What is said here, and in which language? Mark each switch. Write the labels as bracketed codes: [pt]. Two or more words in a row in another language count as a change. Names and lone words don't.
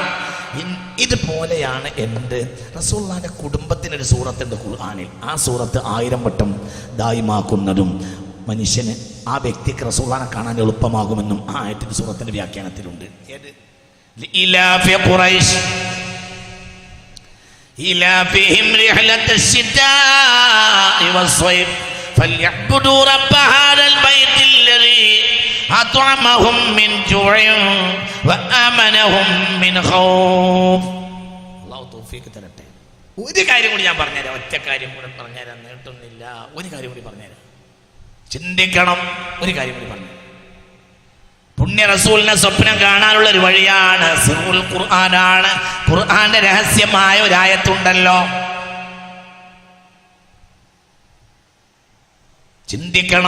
[ml] ഇതുപോലെയാണ് എൻ്റെ റസൂലുള്ളാഹിന്റെ കുടുംബത്തിനൊരു സൂറത്തുണ്ട് ഖുർആനിൽ. ആ സൂറത്ത് 1000 വട്ടം ദായിമാക്കുന്നതും മനുഷ്യന് ആ വ്യക്തിക്ക് റസൂലുള്ളാഹിനെ കാണാൻ എളുപ്പമാകുമെന്നും ആ ആയത്തിന്റെ സൂറത്തിന്റെ വ്യാഖ്യാനത്തിലുണ്ട്. ഏത്? [ar] إيلاف قريش إلافهم رحلة الشتاء والصيف فليعبدوا رب هذا البيت الذي أطعمهم من جوع وآمنهم من خوف. [ml] അല്ലാഹു തൗഫീഖ് തരട്ടെ. ഒരു കാര്യം കൂടി ഞാൻ പറഞ്ഞുതരാം. ഒറ്റ കാര്യം കൂടി പറഞ്ഞുതരാം, നീട്ടുന്നില്ല. ഒരു കാര്യം കൂടി പറഞ്ഞുതരാം, ചിന്തിക്കണം. ഒരു കാര്യം കൂടി പറഞ്ഞു. പുണ്യ റസൂലിനെ സ്വപ്നം കാണാനുള്ള ഒരു വഴിയാണ് സിറുൽ ഖുർആനാണ്. ഖുർആന്റെ രഹസ്യമായ ഒരു ആയത്തുണ്ടല്ലോ, ചിന്തിക്കണം.